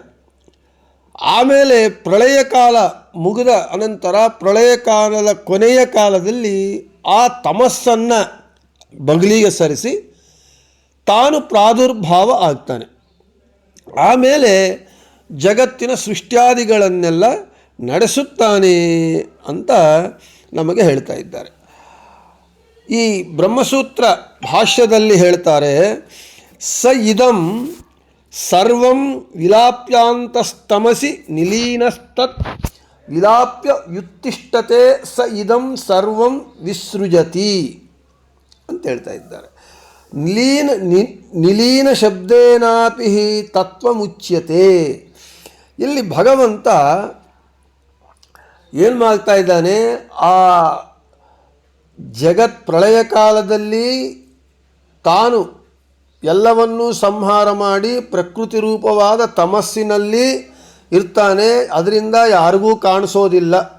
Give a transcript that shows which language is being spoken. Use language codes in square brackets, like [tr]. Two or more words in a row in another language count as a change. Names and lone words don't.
[kn] ಆಮೇಲೆ ಪ್ರಳಯ ಕಾಲ ಮುಗಿದ ಅನಂತರ ಪ್ರಳಯ ಕಾಲದ ಕೊನೆಯ ಕಾಲದಲ್ಲಿ ಆ ತಮಸ್ಸನ್ನು ಬಗಲಿಗೆ ಸರಿಸಿ ತಾನು ಪ್ರಾದುರ್ಭಾವ ಆಗ್ತಾನೆ. ಆಮೇಲೆ ಜಗತ್ತಿನ ಸೃಷ್ಟ್ಯಾದಿಗಳನ್ನೆಲ್ಲ ನಡೆಸುತ್ತಾನೆ ಅಂತ ನಮಗೆ ಹೇಳ್ತಾ ಇದ್ದಾರೆ. ಈ ಬ್ರಹ್ಮಸೂತ್ರ ಭಾಷ್ಯದಲ್ಲಿ ಹೇಳ್ತಾರೆ, [sa] ಸ ಇದಂ ಸರ್ವಂ ವಿಲಾಪ್ಯಾಂತಸ್ತಮಸಿ ನಿಲೀನಸ್ತತ್ ವಿಲಾಪ್ಯ ಯುತ್ತಿಷ್ಠತೆ ಸ ಇದಂ ಸರ್ವಂ ವಿಸೃಜತಿ [kn] ಅಂತ ಹೇಳ್ತಾ ಇದ್ದಾರೆ. [sa] ನಿಲೀನ ಶಬ್ದೇನಾಪಿ ತತ್ವಮುಚ್ಯತೆ. [kn] ಇಲ್ಲಿ ಭಗವಂತ ಏನು ಮಾಡ್ತಾ ಇದ್ದಾನೆ, ಆ ಜಗತ್ ಪ್ರಳಯ ಕಾಲದಲ್ಲಿ ತಾನು ಎಲ್ಲವನ್ನೂ ಸಂಹಾರ ಮಾಡಿ ಪ್ರಕೃತಿ ರೂಪವಾದ ತಮಸ್ಸಿನಲ್ಲಿ ಇರ್ತಾನೆ, ಅದರಿಂದ ಯಾರಿಗೂ ಕಾಣಿಸೋದಿಲ್ಲ.